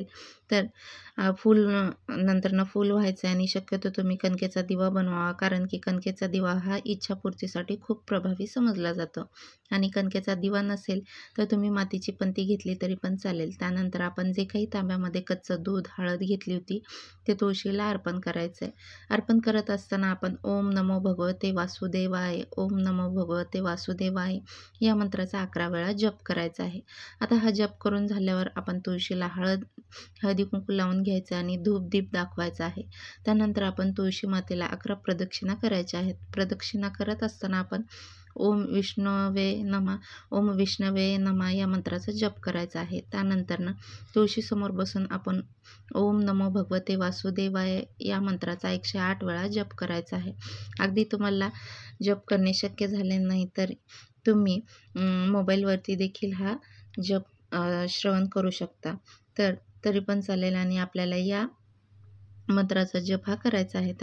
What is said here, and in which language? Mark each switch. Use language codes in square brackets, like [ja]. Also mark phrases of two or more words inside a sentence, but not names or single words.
[mr] तर नंतरनं फूल व्हायचं आहे आणि शक्यतो तुम्ही कणकेचा दिवा बनवावा, कारण की कणकेचा दिवा हा इच्छापूर्तीसाठी खूप प्रभावी समजला जातो. आणि कणकेचा दिवा नसेल तर तुम्ही मातीची पंती घेतली तरी पण चालेल. त्यानंतर आपण जे काही तांब्यामध्ये कच्चं दूध, हळद घेतली होती ते तुळशीला अर्पण करायचं आहे. अर्पण करत असताना आपण [sa] ओम नमो भगवते वासुदेवाय, ओम नमो भगवते वासुदेवाय [mr] या मंत्राचा 11 वेळा जप करायचा आहे. आता हा जप करून झाल्यावर आपण तुळशीला हळदी कुंकू लावून घ्यायचं आणि धूप दीप दाखवायचा आहे. त्यानंतर आपण तुळशी मातेला 11 प्रदक्षिणा करायच्या आहेत. प्रदक्षिणा करत असताना आपण [sa] ओम विष्णवे नमः, ओम विष्णवे नमः [mr] या मंत्राचा जप करायचा आहे. त्यानंतरनं तुळशीसमोर बसून आपण [sa] ओम नमो भगवते वासुदेवाय [mr] या मंत्राचा 108 वेळा जप करायचा आहे. अगदी तुम्हाला जप करणे शक्य झाले नाही तर तुम्ही मोबाईलवरती देखील हा जप श्रवण करू शकता. तरी पण चालेल आणि आपल्याला या मंत्राचा जप हा करायचा आहे.